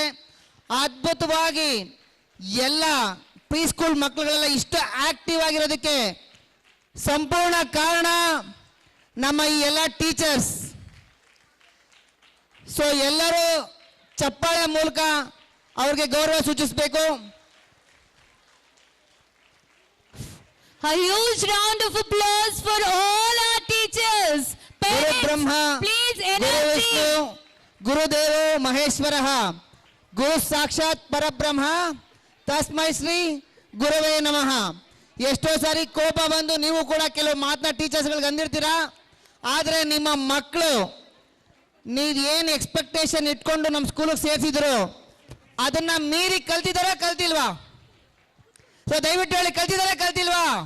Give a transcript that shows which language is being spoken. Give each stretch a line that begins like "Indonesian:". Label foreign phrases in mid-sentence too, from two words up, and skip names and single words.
Kannada: ಅದ್ಭುತವಾಗಿ ಎಲ್ಲ
English: pre school
Kannada: ಮಕ್ಕಳುಗಳೆಲ್ಲ ಇಷ್ಟು ಆಕ್ಟಿವ್ ಆಗಿರೋದಕ್ಕೆ ಸಂಪೂರ್ಣ ಕಾರಣ ನಮ್ಮ ಈ ಎಲ್ಲ ಟೀಚರ್ಸ್. ಸೊ ಎಲ್ಲರೂ ಚಪ್ಪಾಳೆ ಮೂಲಕ ಅವ್ರಿಗೆ ಗೌರವ ಸೂಚಿಸಬೇಕು.
English: A huge round of applause for all our teachers.
Sanskrit: ಗುರು ಬ್ರಹ್ಮ,
English: please
Sanskrit: ಗುರು ವಿಷ್ಣು, ಗುರುದೇವೋ ಮಹೇಶ್ವರಃ, ಗುರು ಸಾಕ್ಷಾತ್ ಪರಬ್ರಹ್ಮ, ತಸ್ಮೈ ಶ್ರೀ ಗುರುವೇ ನಮಃ.
Kannada: ಎಷ್ಟೋ ಸಾರಿ ಕೋಪ ಬಂದು ನೀವು ಕೂಡ ಕೆಲವು ಮಾತನ್ನ ಟೀಚರ್ಸ್ಗಳಿಗೆ ಅಂದಿರ್ತೀರಾ. ಆದರೆ ನಿಮ್ಮ ಮಕ್ಕಳು ನೀವು ಏನು ಎಕ್ಸ್ಪೆಕ್ಟೇಷನ್ ಇಟ್ಕೊಂಡು ನಮ್ಮ ಸ್ಕೂಲಿಗೆ ಸೇರಿಸಿದ್ರು ಅದನ್ನ ಮೀರಿ ಕಲ್ತಿದಾರ ಕಲ್ತಿಲ್ವಾ? ಸೊ ದಯವಿಟ್ಟು ಹೇಳಿ, ಕಲ್ತಿದಾರ ಕಲ್ತಿಲ್ವಾ?